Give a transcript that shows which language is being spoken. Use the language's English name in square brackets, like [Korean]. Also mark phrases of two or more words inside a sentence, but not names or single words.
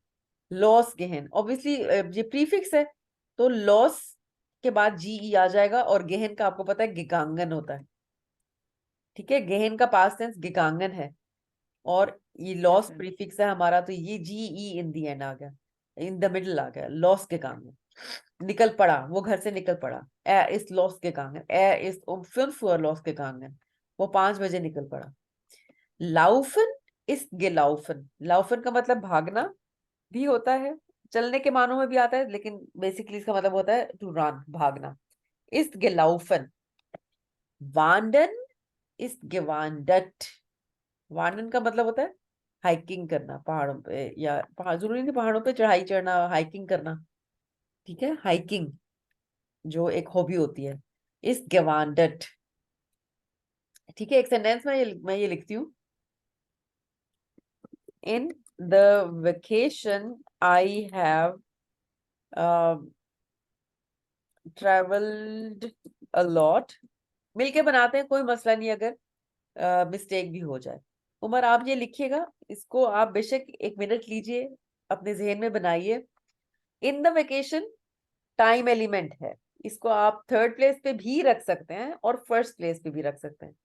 [German] los gehen, [Hindi] ऑब्वियसली ये प्रीफिक्स है तो लॉस के बाद जीई आ जाएगा, और गेहन का आपको पता है गिगांगन होता है, ठीक है, गेहन का [English] past tense [Hindi] गिगांगन है, और ये लॉस [English] ma'am. [Hindi] प्रीफिक्स है हमारा, तो ये जीई [English] in the end [Hindi] आ गया, [English] in the middle [Hindi] आ गया, [German] los gegangen, [Hindi] निकल पड़ा, वो घर से निकल पड़ा। [German] er ist losgegangen, er ist um 5 Uhr losgegangen, [Hindi] वो 5 बजे निकल पड़ा। [German] laufen ist gelaufen, [Hindi] laufen का मतलब भागना भी होता है, चलने के मानों में भी आता है, लेकिन बेसिकली इसका मतलब होता है [English] to run, [Hindi] भागना। [German] ist gelaufen। wandern ist gewandert, [Hindi] wandern का मतलब होता है हाइकिंग करना पहाड़ों पे, या पहाड़ जरूरी नहीं पहाड़ों पे चढ़ाई चढ़ना, हाइकिंग करना, ठीक है, हाइकिंग जो एक हॉबी होती है। [German] ist gewandert, [Hindi] ठीक है। एक सेंटेंस में मैं ये लिखती हूँ, [English] in the vacation I have traveled a lot. [Hindi] मिलके बनाते हैं, कोई मसला नहीं अगर मिस्टेक भी हो जाए। उमर आप ये लिखिएगा, इसको आप बेशक 1 मिनट लीजिए, अपने जहन में बनाइए। [English] in the vacation time element [Hindi] है, इसको आप [English] third place [Hindi] पे भी रख सकते हैं और [English] first place [Hindi] पे भी रख सकते हैं।